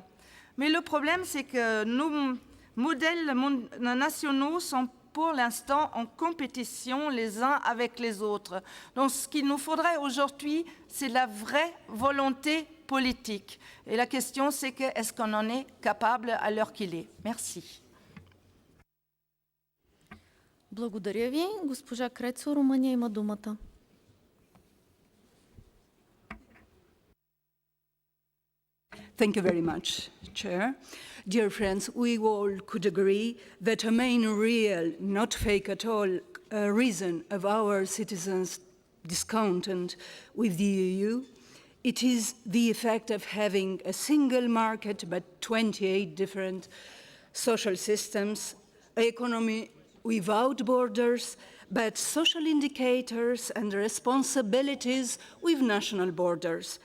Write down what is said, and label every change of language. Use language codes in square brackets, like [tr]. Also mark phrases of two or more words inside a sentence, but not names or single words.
[fr] Mais le problème, c'est que nos modèles nationaux sont pour l'instant en compétition les uns avec les autres. Donc ce qu'il nous faudrait aujourd'hui, c'est la vraie volonté politique. Et la question, c'est que est-ce qu'on en est capable à l'heure qu'il est? Merci. [bg] Благодаря ви. Госпожа Крецо, Румъния има думата. [en] Thank you very much, Chair. Dear friends, we all could agree that a main real, not fake at all, reason of our citizens' discontent with the EU, it is the effect of having a single market but 28 different social systems, economy without borders, but social indicators and responsibilities with national borders.